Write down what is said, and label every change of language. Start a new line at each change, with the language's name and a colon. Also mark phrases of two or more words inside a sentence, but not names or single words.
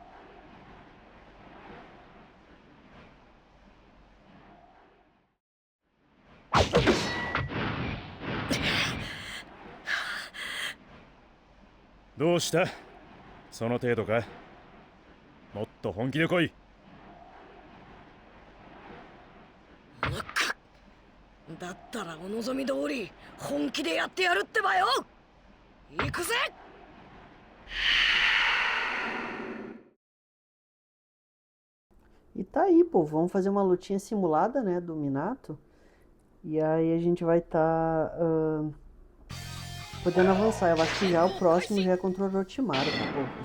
Japanese: どうした？その程度か？もっと本気で来い。だったらお望み通り本気でやってやるってばよ。行くぜ。
Portuguese: E tá aí, pô, vamos fazer uma lutinha simulada, né, do Minato. E aí a gente vai estar podendo avançar. Eu acho que já o próximo já é contra o Orochimaru, tá, pô?